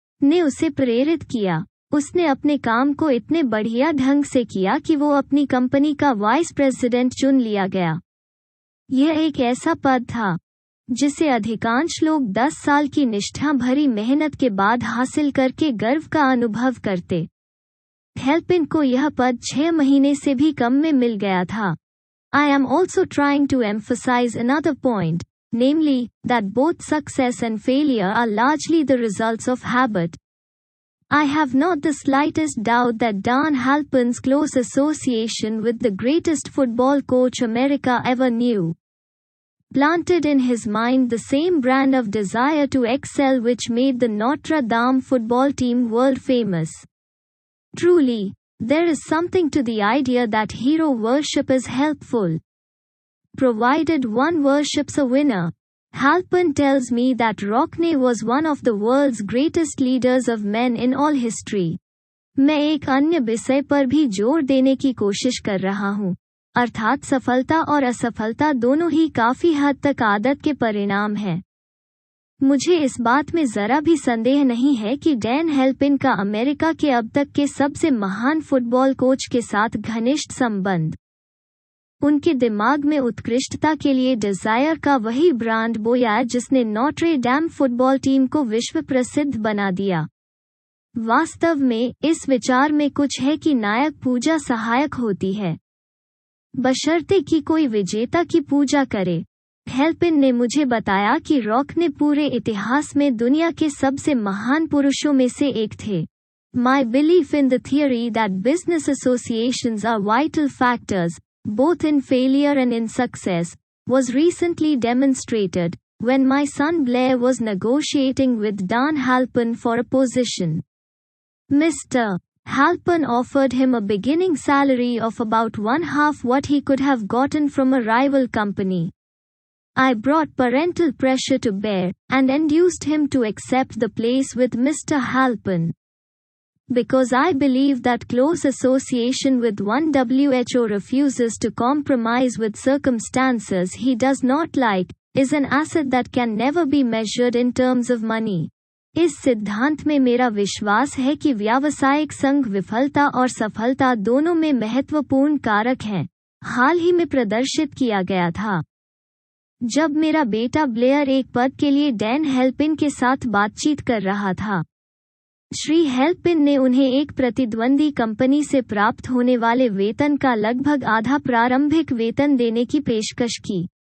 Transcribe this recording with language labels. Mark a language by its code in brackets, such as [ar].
[hi] ने उसे प्रेरित किया। उसने अपने काम को इतने बढ़िया ढंग से किया कि वो अपनी कंपनी का वाइस प्रेसिडेंट चुन लिया गया। यह एक ऐसा पद था जिसे अधिकांश लोग 10 साल की निष्ठा भरी मेहनत के बाद हासिल करके गर्व का अनुभव करते। हेल्पिन को यह पद 6 महीने से भी कम में मिल गया था। [en] I am also trying to emphasize another point, namely, that both success and failure are largely the results of habit. I have not the slightest doubt that Dan Halpern's close association with the greatest football coach America ever knew planted in his mind the same brand of desire to excel which made the Notre Dame football team world famous. Truly, there is something to the idea that hero worship is helpful, provided one worships a winner. Halpern tells me that Rockne was one of the world's greatest leaders of men in all history. [hi] मैं एक अन्य विषय पर भी जोर देने की कोशिश कर रहा हूँ, अर्थात सफलता और असफलता दोनों ही काफी हद तक आदत के परिणाम हैं। मुझे इस बात में जरा भी संदेह नहीं है कि डैन हेल्पिन का अमेरिका के अब तक के सबसे महान फुटबॉल कोच के साथ घनिष्ठ संबंध उनके दिमाग में उत्कृष्टता के लिए डिजायर का वही ब्रांड बोया जिसने नोट्रे डैम फुटबॉल टीम को विश्व प्रसिद्ध बना दिया। वास्तव में इस विचार में कुछ है कि नायक पूजा सहायक होती है, बशर्ते कि कोई विजेता की पूजा करे। हेल्पिन ने मुझे बताया कि रॉक ने पूरे इतिहास में दुनिया के सबसे महान पुरुषों में से एक थे। [en] My belief in the theory that business associations are vital factors, both in failure and in success, was recently demonstrated, when my son Blair was negotiating with Dan Halpern for a position. Mr. Halpern offered him a beginning salary of about one-half what he could have gotten from a rival company. I brought parental pressure to bear, and induced him to accept the place with Mr. Halpern. Because I believe that close association with one WHO refuses to compromise with circumstances he does not like, is an asset that can never be measured in terms of money. [hi] इस सिद्धांत में मेरा विश्वास है कि व्यावसायिक संघ विफलता और सफलता दोनों में महत्वपूर्ण कारक हैं, हाल ही में प्रदर्शित किया गया था। जब मेरा बेटा ब्लेयर एक पद के लिए डैन हेल्पिन के साथ बातचीत कर रहा था, श्री हेल्पिन ने उन्हें एक प्रतिद्वंदी कंपनी से प्राप्त होने वाले वेतन का लगभग आधा प्रारंभिक वेतन देने की पेशकश की।